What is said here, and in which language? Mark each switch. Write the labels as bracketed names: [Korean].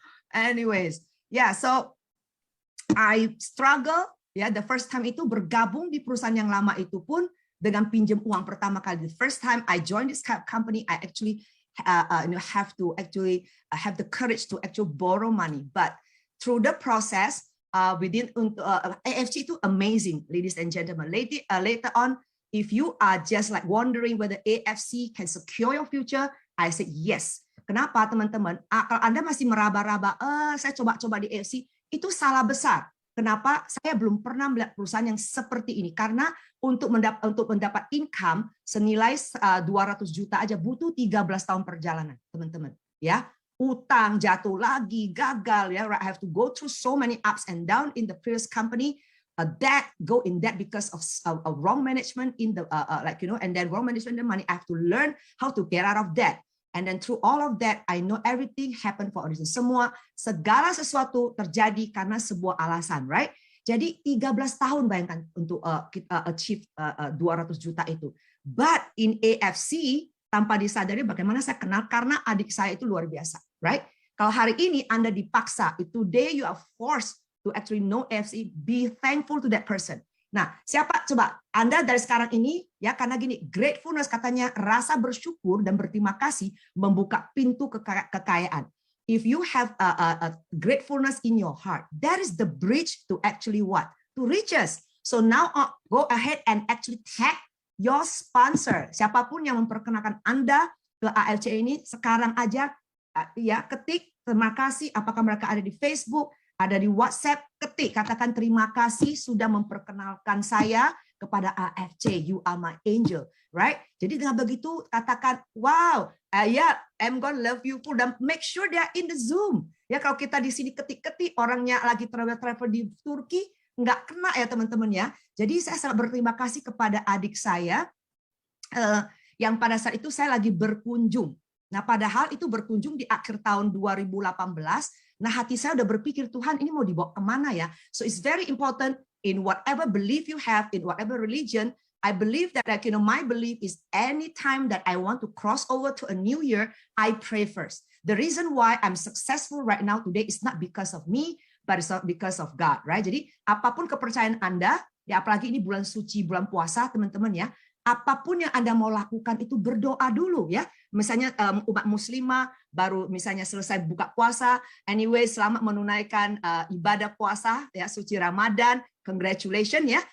[English] Anyways, yeah, so I struggle. [Indonesian] Ya, [English] the first time [Indonesian] itu bergabung di perusahaan yang lama itu pun dengan pinjam uang pertama kali. [English] The first time I joined this company, I actually have to actually have the courage to actually borrow money. But through the process, within AFC itu amazing, ladies and gentlemen. Later on, if you are just like wondering whether AFC can secure your future, I say yes. [Indonesian] Kenapa teman-teman? Kalau Anda masih meraba-raba, saya coba-coba di AFC, itu salah besar. Kenapa? Saya belum pernah melihat perusahaan yang seperti ini. Karena untuk mendapat income senilai 200 juta aja butuh 13 tahun perjalanan, teman-teman. Ya, utang, jatuh lagi, gagal. [English] Ya, I have to go through so many ups and down in the previous company. Go in debt because of wrong management in the and then wrong management the money. I have to learn how to get out of debt. And then through all of that, I know everything happened for a reason. [Indonesian] Segala sesuatu terjadi karena sebuah alasan, right? Jadi 13 tahun bayangkan untuk kita achieve 200 juta itu. [English] But in AFC, [Indonesian] tanpa disadari bagaimana saya kenal, karena adik saya itu luar biasa, right? Kalau hari ini Anda dipaksa, [English] today you are forced to actually know AFC, be thankful to that person. [Indonesian] Nah, siapa coba Anda dari sekarang ini ya, karena gini, gratefulness katanya rasa bersyukur dan berterima kasih membuka pintu kekayaan. [English] If you have a gratefulness in your heart, that is the bridge to actually what? To riches. So now go ahead and actually tag your sponsor. [Indonesian] Siapapun yang memperkenalkan Anda ke AFC ini sekarang aja ya, ketik terima kasih, apakah mereka ada di Facebook, ada di WhatsApp, ketik, katakan terima kasih sudah memperkenalkan saya kepada AFC, [English] you are my angel, right? [Indonesian] Jadi dengan begitu katakan, wow, ya, [English] I'm gonna love you full, [Indonesian] dan [English] make sure they are in the Zoom. [Indonesian] Ya, kalau kita di sini ketik-ketik, orangnya lagi travel di Turki, nggak kena ya teman-teman ya. Jadi saya sangat berterima kasih kepada adik saya, yang pada saat itu saya lagi berkunjung. Nah, padahal itu berkunjung di akhir tahun 2018. Nah, hati saya udah berpikir, Tuhan ini mau dibawa kemana ya? [English] So it's very important in whatever belief you have, in whatever religion, I believe that my belief is anytime that I want to cross over to a new year, I pray first. The reason why I'm successful right now today is not because of me, but it's because of God, right? [Indonesian] Jadi apapun kepercayaan Anda, ya apalagi ini bulan suci, bulan puasa, teman-teman ya, apapun yang Anda mau lakukan itu berdoa dulu ya. Misalnya umat muslimah baru misalnya selesai buka puasa, anyway selamat menunaikan ibadah puasa ya, suci Ramadan, congratulations ya.